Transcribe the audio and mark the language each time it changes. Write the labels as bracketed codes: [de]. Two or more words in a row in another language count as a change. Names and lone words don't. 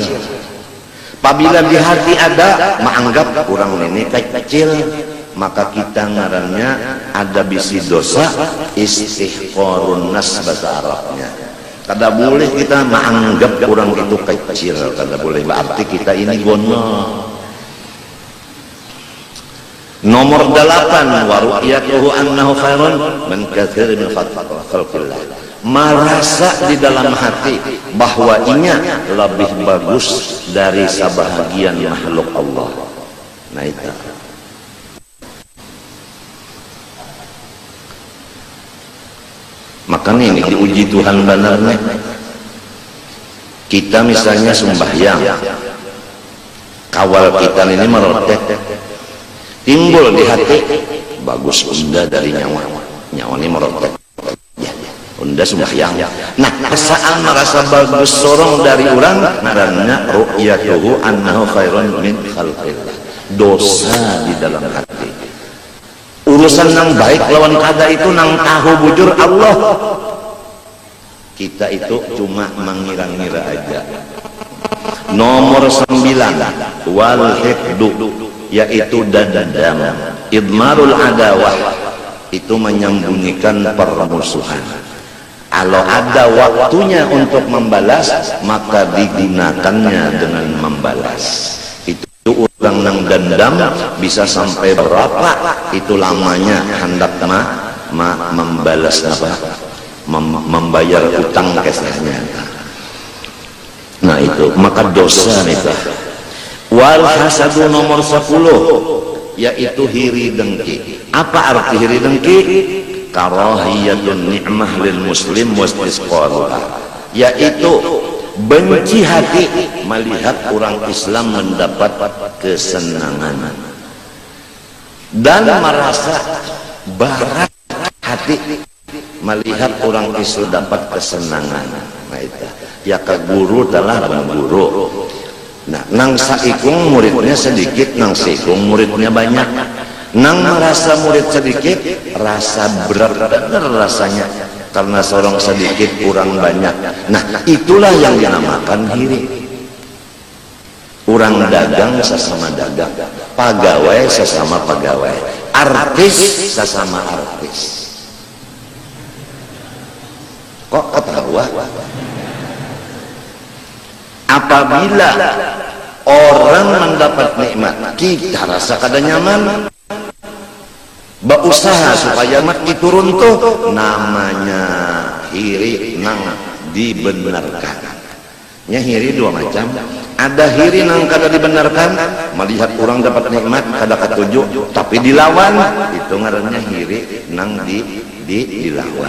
[bjn] Apabila di hati ada menganggap orang ini kecil, maka kita ngarannya ada bisi dosa [ar] istihqarun nas [bjn] bahasa Arabnya. Kada boleh kita menganggap orang itu kecil, kada boleh, berarti kita ini gono. [id] Nomor 8, [ar] wa ru'yatuhu annahu khairun min katsirin min khalqillah. [id] Merasa di dalam hati bahwa inya lebih bagus dari sebahagian makhluk Allah. Nah itu. Makanya ini diuji Tuhan benar nih. [bjn] Kita misalnya sembahyang, kawal kita ini merotek, timbul di hati bagus unda dari nyawa ini merotek ya, unda sembahyang. [id] Nah perasaan merasa bagus sorong dari orang karena [ar] ru'yatuhu annahu khairun min khalqillah, [id] dosa di dalam hati. [bjn] Urusan yang baik lawan kada itu nang tahu bujur Allah, [id] kita itu cuma mengira-ngira aja. Nomor 9, [ar] wal hiqdu, [id] yaitu dendam, [ar] idmarul adawah, [id] itu menyembunyikan permusuhan. Kalau ada waktunya untuk membalas, maka digunakannya dengan membalas. Itu orang yang dendam bisa sampai berapa itu lamanya hendak membalas apa, membayar utang kesehnya. Nah itu maka dosa itu. [ar] Wal hasadu [id] nomor 10, yaitu hiri dengki. Apa arti hiri dengki? [ar] Karahiyatun ni'mah lil muslim wastisqaluha, [id] yaitu benci hati melihat orang Islam mendapat kesenangan dan merasa barat hati melihat orang Islam dapat kesenangan. [bjn] Nah itu ya ke guru telah mengguru. Nah nang saikung muridnya sedikit, nang saikung muridnya banyak. Nang merasa murid sedikit rasa berat benar rasanya karena seorang sedikit kurang banyak. [id] Nah itulah yang dinamakan hiri. Orang dagang sesama dagang, pegawai sesama pegawai, artis sesama artis. Kok ketawa? Apabila orang mendapat nikmat kita rasa kada nyaman, berusaha supaya nikmat itu runtuh, namanya hiri nang dibenarkan. [bjn] Nya hiri dua macam. Ada hiri nang kada dibenarkan, melihat orang dapat nikmat kada katuju tapi dilawan, itu ngarannya hiri nang dilawan.